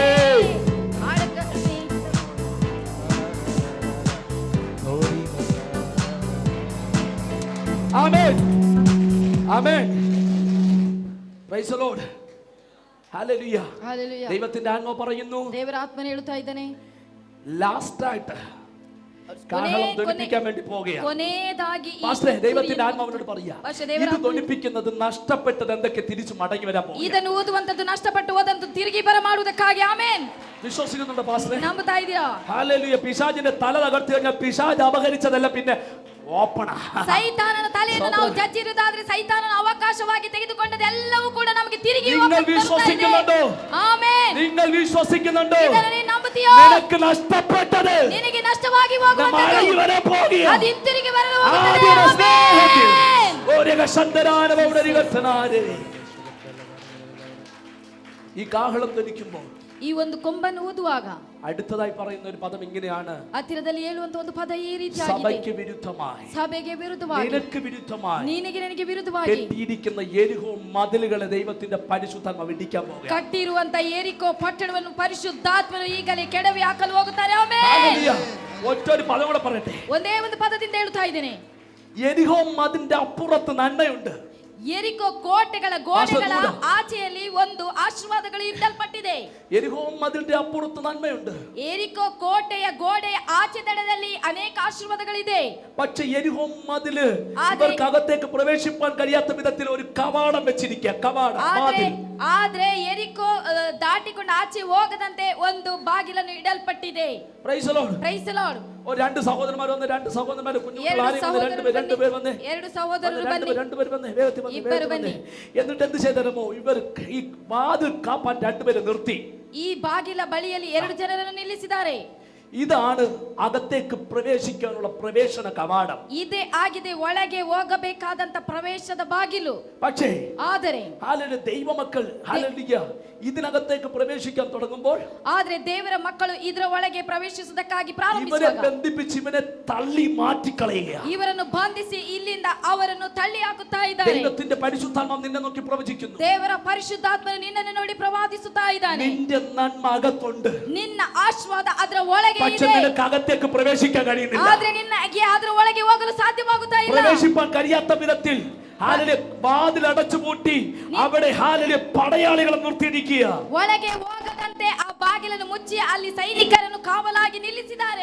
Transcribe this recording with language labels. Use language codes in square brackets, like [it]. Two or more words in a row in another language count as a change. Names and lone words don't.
[ml] ആമേൻ ആമേൻ. [en] Praise the Lord. ഹല്ലേലൂയ. [kn] ಹಲ್ಲೆಲೂಯಾ. [ml] ദൈവത്തിന്റെ ആത്മാവ് പറയുന്നു, [kn] ದೇವರ ಆತ್ಮನು ಹೇಳುತ್ತಾ ಇದ್ದಾನೆ, [ml] ലാസ്റ്റ് ആയിട്ട് കാഹളം ധ്വനിപ്പിക്കാൻ വേണ്ടി പോകുകയാണ്. [kn] ಕೊನೆಯದಾಗಿ ಈ [ml] പാസ്റ്ററെ, ദൈവത്തിന്റെ ആത്മാവിനോട് പറയാ, പക്ഷേ ದೇವರ ഇത് ധ്വനിപ്പിക്കുന്നത് നഷ്ടപ്പെട്ടത് എന്തൊക്കെ തിരിച്ചു മടങ്ങി വരാൻ പോകും. [kn] ಇದನ್ನು ಓದುವಂತದ್ದು ನಷ್ಟಪಟ್ಟು ಹೋದಂತ ತಿರುಗಿ ಬರ ಮಾಡುವುದಕ್ಕಾಗಿ. ಆಮೆನ್. [ml] വിശ്വസിക്കുന്നുണ്ടോ പാസ്റ്ററെ? [kn] ನಂಬುತ್ತಾ ಇದೆಯಾ? [ml] ഹല്ലേലൂയ. പിശാചിന്റെ തല തകർത്തു കഴിഞ്ഞാൽ പിശാച് അപഹരിച്ചതല്ല, പിന്നെ ಓಪಣ. [kn] ಸೈತಾನನ ತಲೆಯನ್ನು ನಾವು ಜಜ್ಜಿರುವುದಾದ್ರೆ ಸೈತಾನನ ಅವಕಾಶವಾಗಿ ತೆಗೆದುಕೊಂಡದೆಲ್ಲವೂ ಕೂಡ ನಮಗೆ ತಿರುಗಿ [ml] നിങ്ങൾ വിശ്വസിക്കുന്നുണ്ടോ? [kn] ಆಮೆನ್. [ml] നിങ്ങൾ വിശ്വസിക്കുന്നുണ്ടോ? [kn] ಇದನ್ನು ನೀನು ನಂಬುತ್ತೀಯೋ? [ml] നിനക്ക് നഷ്ടപ്പെട്ടത് [kn] ನಿನಗೆ ನಷ್ಟವಾಗಿ ಹೋಗುವಂತದ್ದು [ml] മടങ്ങി വരാൻ പോകുകയാ. [kn] ಅದು ಹಿಂತಿರುಗಿ ಬರಲು ಹೋಗುತ್ತದೆ. [ml] ആദ്യ സ്നേഹത്തിൽ [kn] ಆಮೆನ್. [ml] ഒരേ കഷന്തരാനവരികത്തനാരെ ഈ കാഹളം ധനിക്കുമ്പോൾ [kn] ಈ ಒಂದು ಕೊಂಬನ್ನು ಊದುವಾಗ [ml] അടുത്തതായി പറയുന്ന ഒരു പദം ഇങ്ങനെയാണ്. [kn] ಹತ್ತಿರದಲ್ಲಿ ಹೇಳುವಂತ ಒಂದು ಪದ ಈ ರೀತಿಯಾಗಿದೆ. [ml] സഭയ്ക്ക് വിരുദ്ധമായി, [kn] ಸಭೆಗೆ ವಿರುದ್ಧವಾಗಿ, [ml] നിനക്ക് വിരുദ്ധമായി, [kn] ನಿನಗೆ ನನಗೆ ವಿರುದ್ಧವಾಗಿ [ml] കെട്ടിയിരിക്കുന്ന യെരിഹോ മതിലുകളെ ദൈവത്തിന്റെ പരിശുദ്ധാത്മാവ് ഇടിക്കാൻ പോകുകയാണ്. [kn] ಕಟ್ಟಿರುವಂತ ಯೆರಿಕೋ ಪಟ್ಟಣವನ್ನು ಪರಿಶುದ್ಧಾತ್ಮನು ಈಗಲೇ ಕೆಡವಿ ಹಾಕಲು ಹೋಗುತ್ತಾರೆ. ಆಮೆನ್. [ml] ഹല്ലേലൂയ. ഒറ്റൊരു പദം കൂടെ പറയട്ടെ. [kn] ಒಂದೇ ಒಂದು ಪದದಿಂದ ಹೇಳ್ತಾ ಇದ್ದೇನೆ. [ml] യെരിഹോ മതിലിന്റെ അപ്പുറത്ത് നന്മയുണ്ട്. [kn] ಯೆರಿಕೋ ಕೋಟೆಗಳ ಗೋಡೆಗಳ ಆಚೆಯಲ್ಲಿ ಒಂದು ಆಶೀರ್ವಾದಗಳು ಇಡಲ್ಪಟ್ಟಿದೆ. [ml] യെരിഹോ മതിലിന്റെ അപ്പുറത്ത് നന്മയുണ്ട്. [kn] ಯೆರಿಕೋ ಕೋಟೆಯ ಗೋಡೆಯ ಆಚೆ ದಡದಲ್ಲಿ ಅನೇಕ ಆಶೀರ್ವಾದಗಳಿದೆ. [ml] പക്ഷെ യെരിഹോ മതില് ഇവർക്ക് അകത്തേക്ക് പ്രവേശിപ്പാൻ കഴിയാത്ത വിധത്തിൽ ഒരു കവാടം വെച്ചിരിക്കുക. കവാടം, മതിൽ. [kn] ಆದ್ರೆ ಯೆರಿಕೋ ದಾಟಿಕೊಂಡು ಆಚೆ ಹೋಗದಂತೆ ಒಂದು ಬಾಗಿಲನ್ನು ಇಡಲ್ಪಟ್ಟಿದೆ. [en] Praise the Lord. Praise the Lord. [ml] രണ്ട് സഹോദരന്മാർ വന്ന്, രണ്ട് സഹോദരന്മാർ കുഞ്ഞുങ്ങൾ [kn] ಎರಡು [ml] രണ്ടുപേർ വന്ന്, [kn] ಸಹೋದರರು ಬನ್ನಿ. [ml] വേഗത്തിൽ [kn] ഇಬ್ಬರು ಬನ್ನಿ. [ml] എന്നിട്ട് എന്ത് ചെയ്തരമോ, ഇവർ ഈ വാതിൽ കാപ്പാൻ രണ്ടുപേരെ നിർത്തി. [kn] ಈ ಬಾಗಿಲ ಬಳಿಯಲ್ಲಿ 2 ಜನರನ್ನು ನಿಲ್ಲಿಸಿದ್ದಾರೆ. [ml] ഇതാണ് അകത്തേക്ക് പ്രവേശിക്കാനുള്ള പ്രവേശന കവാടം. [kn] ಇದೇ ಆಗಿದೆ ಒಳಗೆ ಹೋಗಬೇಕಾದಂತ ಪ್ರವೇಶದ ಬಾಗಿಲು. [ml] പക്ഷേ [kn] ಆದರೆ [ml] ഹല്ലേലൂയ, ദൈവമക്കൾ ഹല്ലേലൂയ ഇതിനകത്തേക്ക് പ്രവേശിക്കാൻ തുടങ്ങുമ്പോൾ, [kn] ಆದ್ರೆ ದೇವರ ಮಕ್ಕಳು ಇದರ ಒಳಗೆ ಪ್ರವೇಶಿಸುವುದಕ್ಕಾಗಿ [ml] ഇവരെ [kn] ಪ್ರಾರಂಭಿಸುವಾಗ [ml] ബന്ധിപ്പിച്ച് ഇവനെ തള്ളി മാറ്റിക്കളയുകയാണ്. [kn] ಇವರನ್ನು ಬಂಧಿಸಿ ಇಲ್ಲಿಂದ ಅವರನ್ನು ತಳ್ಳಿ ಹಾಕುತ್ತಾ ಇದ್ದಾರೆ. [ml] ദൈവത്തിന്റെ പരിശുദ്ധാത്മാവ് നിന്നെ നോക്കി പ്രവചിക്കുന്നു. [kn] ದೇವರ ಪರಿಶುದ್ಧಾತ್ಮನು ನಿನ್ನನ್ನು ನೋಡಿ ಪ್ರವಾದಿಸುತ್ತಾ ಇದ್ದಾನೆ. [ml] നിന്റെ നന്മ അകത്തുണ്ട്. [kn] ನಿನ್ನ ಆಶೀರ್ವಾದ ಅದರ ಒಳಗೆ [ml] പക്ഷെ [kn] ಇದೆ. [ml] നിനക്ക് അകത്തേക്ക് പ്രവേശിക്കാൻ കഴിയുന്നില്ല. [kn] ಆದ್ರೆ ನಿನ್ನಗೆ ಅದರ ಒಳಗೆ ಹೋಗಲು ಸಾಧ್ಯವಾಗುತ್ತಾ ಇಲ್ಲ. [ml] പ്രവേശിപ്പാൻ കഴിയാത്ത വിധത്തിൽ ഹാലലൂയ വാതിൽ അടച്ചു പൂട്ടി അവിടെ ഹാലലൂയ പടയാളികളെ നിർത്തിയിരിക്കുക. [kn] ಒಳಗೆ ಹೋಗದಂತೆ ಆ ಬಾಗಿಲನ್ನು ಮುಚ್ಚಿ ಅಲ್ಲಿ ಸೈನಿಕರನ್ನು ಕಾವಲಾಗಿ ನಿಲ್ಲಿಸಿದ್ದಾರೆ.